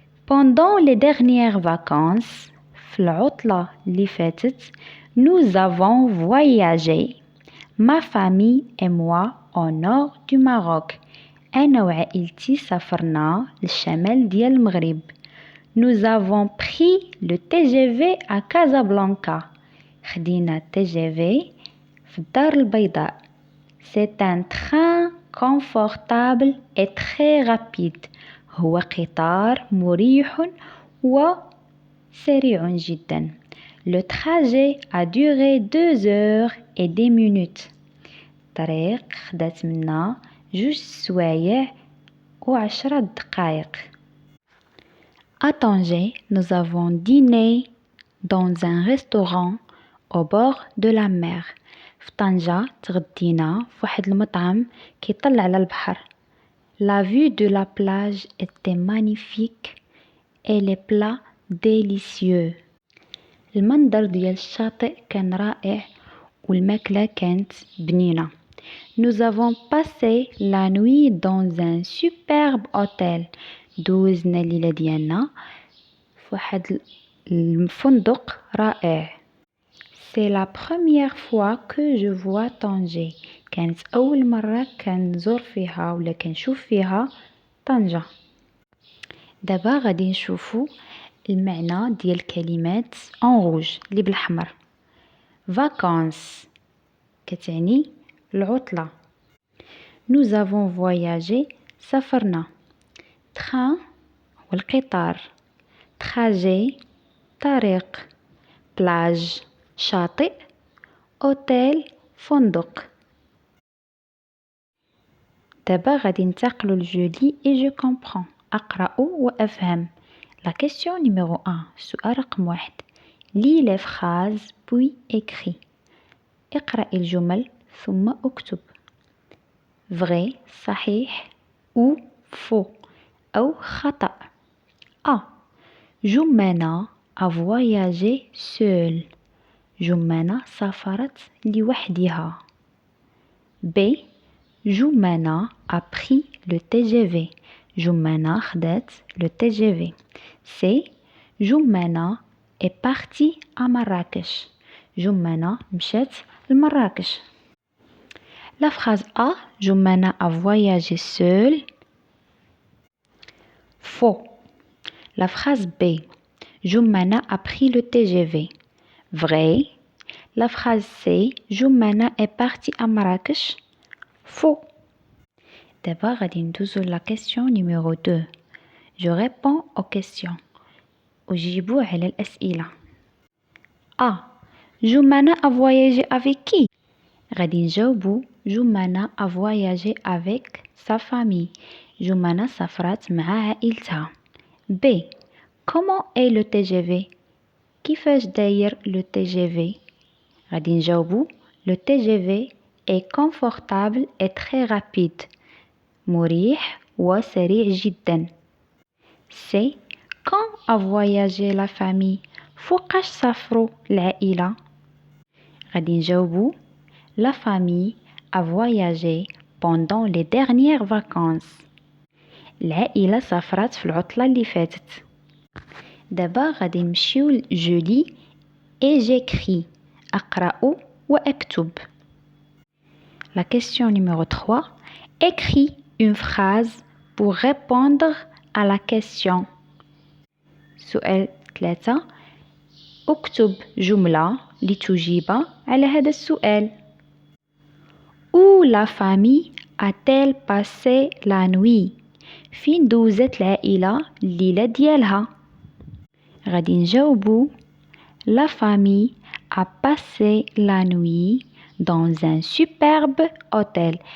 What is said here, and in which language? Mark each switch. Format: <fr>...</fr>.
<fr>Pendant les dernières vacances</fr> <ar>في العطلة اللي فاتت</ar> <fr>nous avons voyagé ma famille et moi au nord du Maroc.</fr> <ar>أنا وعائلتي سافرنا للشمال ديال المغرب.</ar> <fr>Nous avons pris le TGV à Casablanca.</fr> <ar>خدينا TGV في الدار البيضاء.</ar> <fr>C'est un train confortable et très rapide.</fr> <ar>هو قطار مريح وسريع جدا.</ar> <fr>Le trajet a duré 2 heures et 10 minutes.</fr> <ar>الطريق خدات منا 2 سوايع و10 دقائق.</ar> <fr>À Tanger, nous avons dîné dans un restaurant au bord de la mer.</fr> <ar>في طنجة تغدينا في واحد المطعم كيطلع على البحر.</ar> <fr>La vue de la plage était magnifique et les plats délicieux.</fr> <ar>المنظر ديال الشاطئ كان رائع والماكلة كانت بنينة.</ar> <fr>Nous avons passé la nuit dans un superbe hôtel.</fr> <ar>دوزنا الليلة ديالنا في واحد الفندق رائع.</ar> <fr>C'est la première fois que je vois Tanger.</fr> <ar>كانت أول مرة كنزور فيها ولا كنشوف فيها طنجة. دابا غادي نشوفو المعنى ديال كلمات</ar> <fr>en rouge</fr> <ar>اللي بالأحمر. Vacances كتعني العطلة.</ar> <fr>Nous avons voyagé</fr> <ar>سافرنا. Train هو القطار. Trajet طريق. Plage شاطئ. Hôtel فندق. دابا غادي ننتقلوا لجولي</ar> <fr>et je comprends.</fr> <ar>أقرأ وأفهم.</ar> <fr>La question numéro 1</fr> <ar>السؤال رقم 1</ar> <fr>lis les phrases puis écris.</fr> <ar>اقرأ الجمل ثم اكتب.</ar> <fr>Vrai</fr> <ar>صحيح</ar> <fr>ou faux</fr> <ar>أو خطأ.</ar> <fr>A. Joumana a voyagé seule.</fr> <ar>جمانة سافرت لوحدها. B.</ar> <fr>Joumana a pris le TGV.</fr> <ar>جمانة خدات le TGV. C.</ar> <fr>Joumana est partie à Marrakech.</fr> <ar>جمانة مشات لمراكش.</ar> <fr>La phrase A. Joumana a voyagé seule. Faux. La phrase B. Joumana a pris le TGV. Vrai. La phrase C. Joumana est partie à Marrakech. Faux. D'abord,</fr> <ar>غادي ندوزو</ar> <fr>la question numéro 2. Je réponds aux questions.</fr> <ar>أجيب على الأسئلة. A.</ar> <fr>Joumana a voyagé avec qui?</fr> <ar>غادي نجاوبو</ar> <fr>Joumana a voyagé avec sa famille.</fr> <ar>Joumana سافرت مع عائلتها.</ar> <fr>B. Comment est le TGV?</fr> <ar>كيفاش داير</ar> <fr>le TGV؟</fr> <ar>غادي نجاوبو</ar> <fr>le TGV est confortable et très rapide.</fr> <ar>مريح وسريع جدا. C.</ar> <fr>Quand a voyagé la famille?</fr> <ar>فوقاش سافروا العائلة؟ غادي نجاوبو</ar> <fr>La famille a voyagé pendant les dernières vacances.</fr> <ar>العائلة سافرت في العطلة اللي فاتت. دابا غادي نمشيو لجولي</ar> <fr>et j'écris.</fr> <ar>أقرأ وأكتب.</ar> <fr>La question numéro 3. Écris une phrase pour répondre à la question.</fr> <ar>سؤال 3. اكتب جملة لتجيب على هذا السؤال.</ar> <fr>Où la famille a-t-elle passé la nuit?</fr> <ar>فين دوزت العائلة الليلة ديالها؟ غادي نجاوبو</ar> <fr>La famille a passé la nuit dans un superbe hôtel.</fr>